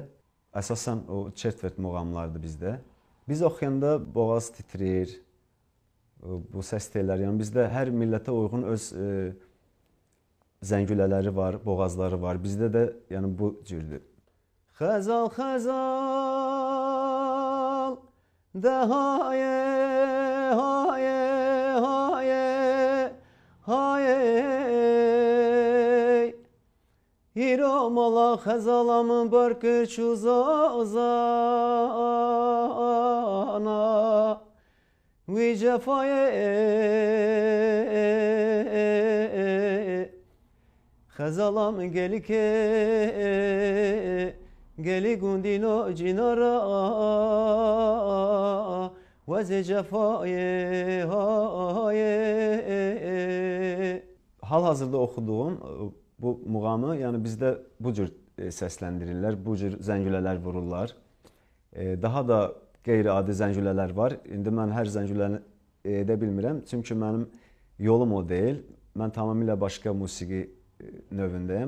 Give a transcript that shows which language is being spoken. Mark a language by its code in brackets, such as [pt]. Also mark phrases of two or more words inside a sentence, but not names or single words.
[az] Əsasən o çetvert muğamlardır bizdə. Biz oxuyanda boğaz titrir. Bu səs telləri, yəni bizdə hər millətə uyğun öz zəngülələri var, boğazları var. Bizdə də yəni bu cürdür. Xəzal, xəzal, də haye, haye, haye, haye. İromala xəzalamın barkır çuzazana, vi cefaye. Xəzalam geli ke, geli gundino cinara, vəzi cefaye haye. Hal-hazırda oxuduğum bu muğamı, yəni bizdə bu cür səsləndirirlər, bu cür zəngülələr vururlar. Daha da qeyri-adi zəngülələr var. İndi mən hər zəngüləni edə bilmirəm, çünki mənim yolum o deyil. Mən tamamilə başqa musiqi növündəyəm.